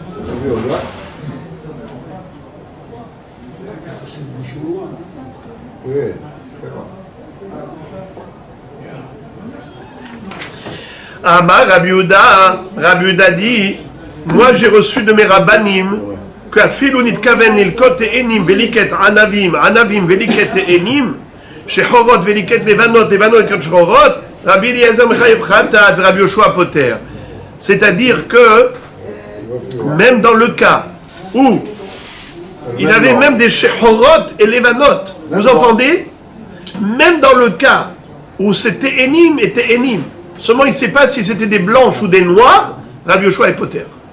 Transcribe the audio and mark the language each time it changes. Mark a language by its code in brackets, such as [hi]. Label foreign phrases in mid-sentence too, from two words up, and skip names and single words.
[fr] Oui, c'est bon. [he] אמר רבי יהודה [fr] dit, moi j'ai reçu de mes rabbanim que [he] אפילו נתכוון ללקוט ענים וליקט ענבים וליקט ענים שחורות וליקט לבנות וליקט שחורות רבי אליעזר מחייב חטאת רבי יהושע פוטר. [fr] C'est-à-dire que même dans le cas où il avait même des shechorot et levanot, vous entendez? Même dans le cas où c'était enim était enim, seulement il ne sait pas si c'était des blanches ou des noirs, Rabbi Yoshua est poter.